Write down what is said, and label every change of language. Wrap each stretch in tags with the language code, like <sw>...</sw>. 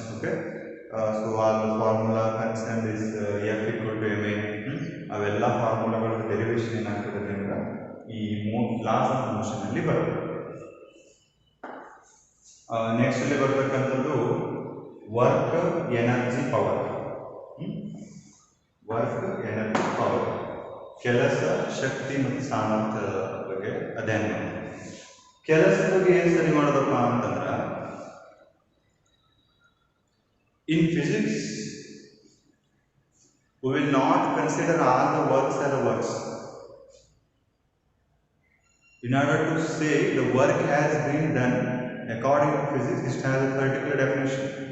<en>Okay, so all the formula concerned is F equal to ma.</en> <kn>ಅವೆಲ್ಲ ಫಾರ್ಮುಲಾಗಳ derivation ಏನಾಗ್ತದೆ ನಿಮ್ಗೆ ಈ ಲಾಸ್ ಆಫ್ ಮೋಷನ್ ಅಲ್ಲಿ ಬರ್ತದೆ. ನೆಕ್ಸ್ಟ್ ಅಲ್ಲಿ ಬರ್ತಕ್ಕಂಥದ್ದು work energy power. Work energy power, ಕೆಲಸ ಶಕ್ತಿ ಮತ್ತು ಸಾಮರ್ಥ್ಯದ ಬಗ್ಗೆ ಅಧ್ಯಯನ ಮಾಡಿ. ಕೆಲಸದ ಬಗ್ಗೆ ಏನು ಸ್ಟಡಿ ಮಾಡೋದಪ್ಪ ಅಂತಂದ್ರೆ,</kn> <en>in physics we will not consider all the works as the works. In order to say the work has been done according to physics, it has a particular definition.</en>